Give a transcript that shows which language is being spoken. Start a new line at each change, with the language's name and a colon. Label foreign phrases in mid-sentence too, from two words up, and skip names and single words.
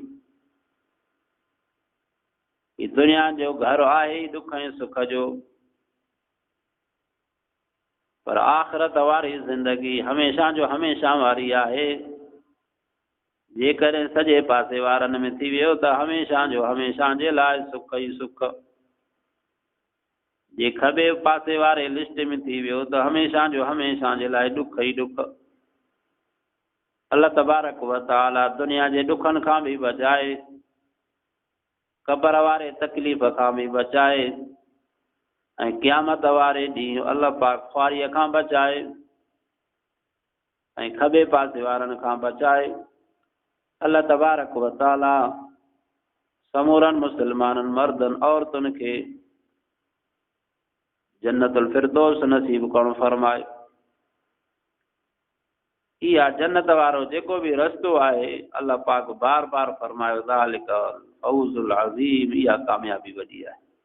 Sindhi: ही दुनिया जो घर आहे ई ॾुख ऐं सुख जो, पर आख़िरत वारी ज़िंदगी हमेशा जो हमेशा वारी आहे। जेकॾहिं सॼे पासे वारनि में थी वियो त हमेशह जो हमेशह जे लाइ सुख ई सुख। जे खॿे पासे वारे लिस्ट में थी वियो त हमेशह जो हमेशह जे लाइ ॾुख ई ॾुख।
Arabic: الله تبارك وتعالى
Sindhi: दुनिया जे ॾुखनि खां बि बचाए, क़बर वारे तकलीफ़ खां बि बचाए, ऐं क़यामत वारे ॾींहुं अल्लाह पाक ख्वारीअ खां बचाए, ऐं खॿे पासे वारनि खां बचाए। अल्लाह तबारक व तआला समूरनि मुस्लमाननि मर्दनि औरतुनि खे जन्नतुल फिरदौस नसीब करणु फरमाए। इहा जन्नत वारो जेको बि रस्तो आहे, अल्लाह पाक बार बार फरमायो
Arabic: ذلك الفوز العظيم,
Sindhi: इहा कामयाबी वॾी आहे।